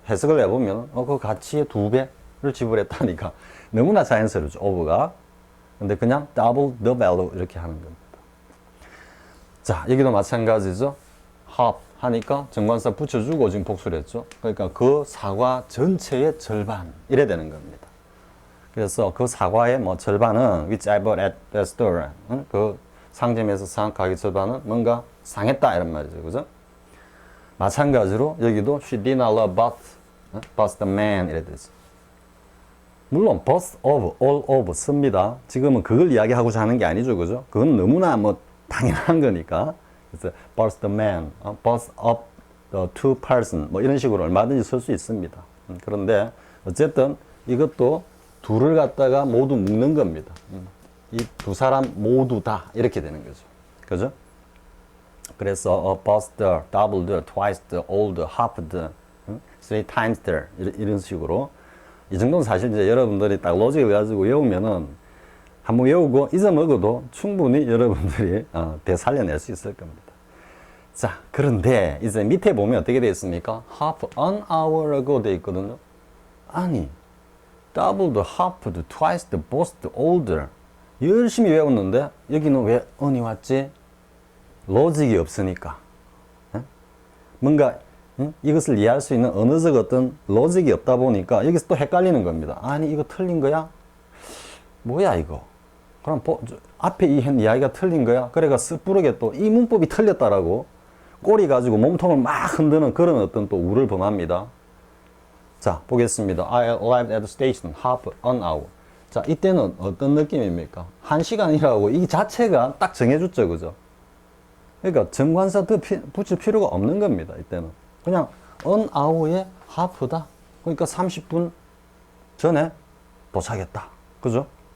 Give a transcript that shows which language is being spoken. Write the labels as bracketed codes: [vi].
[ko] 해석을 해보면, 그 가치의 2배를 지불했다니까. 너무나 자연스럽죠. over가. 근데 그냥 double the value 이렇게 하는 겁니다. 자, 여기도 마찬가지죠. half 하니까 정관사 붙여주고 지금 복수를 했죠. 그러니까 그 사과 전체의 절반 이래 되는 겁니다. 그래서 그 사과의 뭐 절반은 [en] which I bought at the store. [ko] 그 상점에서 산 가격 절반은 뭔가 상했다 이런 말이죠. 그죠? 마찬가지로 여기도 [en] she did not love but the man [ko] 이래 되죠. 물론 both of, all of 씁니다. 지금은 그걸 이야기하고자 하는 게 아니죠. 그죠? 그건 너무나 뭐 당연한 거니까. 그래서 [en] both the man, both of the two person [ko] 뭐 이런 식으로 얼마든지 쓸 수 있습니다. 그런데 어쨌든 이것도 둘을 갖다가 모두 묶는 겁니다. 이 두 사람 모두 다 이렇게 되는 거죠. 그죠? 그래서 [en] both the, double the, twice the, all the, half the, three times the [ko] 이런 식으로 이 정도는 사실 이제 여러분들이 딱 로직을 가지고 외우면은 한번 외우고 잊어먹어도 충분히 여러분들이 되살려낼 수 있을 겁니다. 자, 그런데 이제 밑에 보면 어떻게 되어 있습니까? [en] half an hour ago [ko] 되어 있거든요. 아니, [en] double the, half the, twice the, both the, all the [ko] 열심히 외웠는데 여기는 왜 on이 왔지? 로직이 없으니까. 뭔가 이것을 이해할 수 있는 언어적 어떤 로직이 없다 보니까 여기서 또 헷갈리는 겁니다. 아니 이거 틀린 거야? 뭐야 이거? 그럼 앞에 이 이야기가 틀린 거야? 그래가 쓱부르게 또 이 문법이 틀렸다라고 꼬리 가지고 몸통을 막 흔드는 그런 어떤 또 우를 범합니다. 자 보겠습니다. [en] I arrived at the station half an hour. [ko] 자 이때는 어떤 느낌입니까? 1시간이라고 이 자체가 딱 정해줬죠. 그죠? 그러니까 정관사 더 붙일 필요가 없는 겁니다. 이때는 그냥 [en] an hour [ko] 의 half다. 그러니까 30분 전에 도착했다. 그죠?